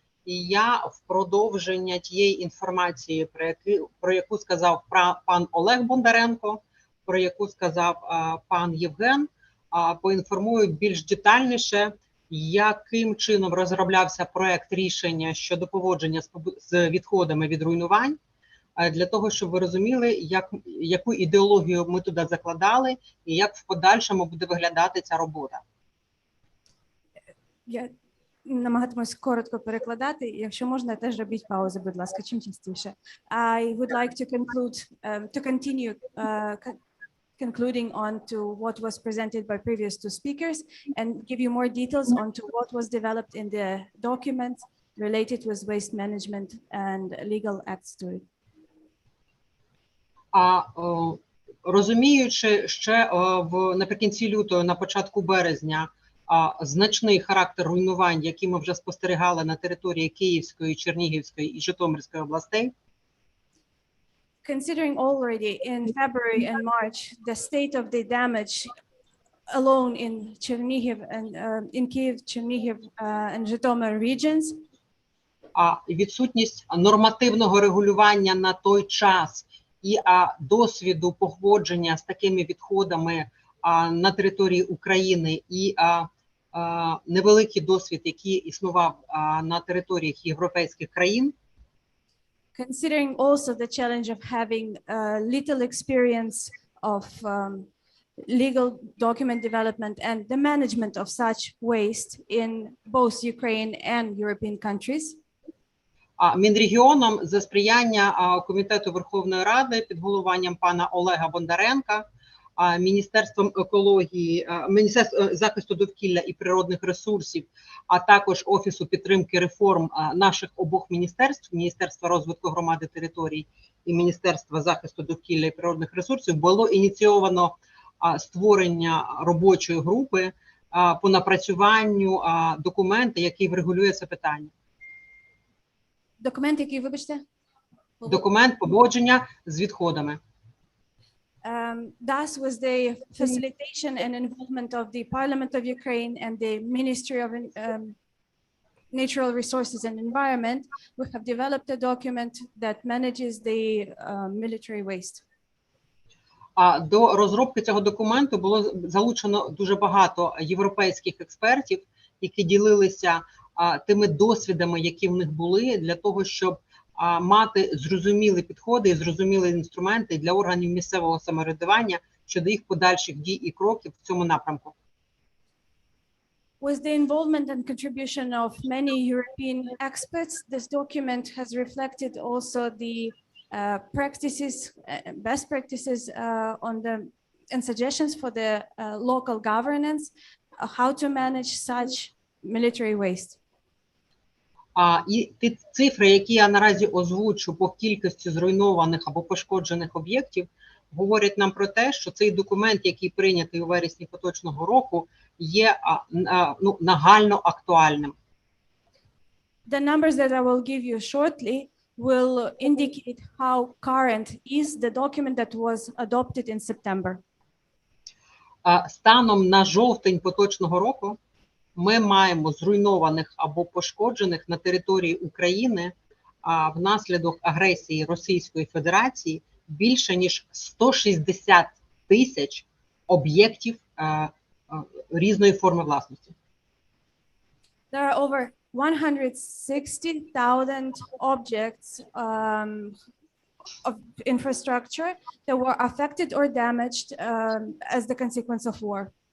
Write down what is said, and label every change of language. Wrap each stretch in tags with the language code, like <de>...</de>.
<uk>І я в продовження тієї інформації, про яку сказав пан Олег Бондаренко, про яку сказав пан Євген, поінформую більш детальніше, яким чином розроблявся проект рішення щодо поводження з відходами від руйнувань. для того, щоб ви розуміли, яку ідеологію ми туди закладали і як в подальшому буде виглядати ця робота. Я намагатимусь коротко перекладати. Якщо можна, теж робіть паузи, будь ласка, чим частіше.</uk> <en>I would like to continue concluding on to what was presented by previous two speakers and give you more details on to what was developed in the document related with waste management and legal acts to it.</en> <uk>Розуміючи ще наприкінці лютого, на початку березня, значний характер руйнувань, які ми вже спостерігали на території Київської, Чернігівської і Житомирської областей,</uk> <en>Considering already in February and March the state of the damage alone in Chernihiv and in Kyiv, Chernihiv and Zhytomyr regions,</en> <uk>відсутність нормативного регулювання на той час і досвіду поводження з такими відходами на території України і невеликий досвід, який існував на територіях європейських країн,</uk> <en>considering also the challenge of having little experience of legal document development and the management of such waste in both Ukraine and European countries.</en> <uk>Мінрегіоном за сприяння Комітету Верховної Ради під головуванням пана Олега Бондаренка, Міністерством екології, Міністерством захисту довкілля і природних ресурсів, а також Офісу підтримки реформ наших обох міністерств, Міністерства розвитку громади територій і Міністерства захисту довкілля і природних ресурсів, було ініційовано створення робочої групи по напрацюванню документу, який врегулює це питання. Документ, який, вибачте? Документ поводження з відходами.</uk> <en>Thus, with the facilitation and involvement of the Parliament of Ukraine and the Ministry of Natural Resources and Environment, we have developed a document that manages the military waste.</en> <uk>До розробки цього документу було залучено дуже багато європейських експертів, які ділилися тими досвідами, які в них були, для того, щоб мати зрозумілі підходи і зрозумілі інструменти для органів місцевого самоврядування щодо їх подальших дій і кроків в цьому напрямку.</uk> <en>With the involvement and contribution of many European experts, this document has reflected also the best practices and suggestions for the local governance, how to manage such military waste.</en> <uk>І ті цифри, які я наразі озвучу по кількості зруйнованих або пошкоджених об'єктів, говорять нам про те, що цей документ, який прийнятий у вересні поточного року, є нагально актуальним.</uk> <en>The numbers that I will give you shortly will indicate how current is the document that was adopted in September.</en> <uk>Станом на жовтень поточного року ми маємо зруйнованих або пошкоджених на території України внаслідок агресії Російської Федерації більше ніж 160 тисяч об'єктів різної форми власності.</uk> <en>There are over 160,000 objects of infrastructure that were affected or damaged as the consequence of war.</en>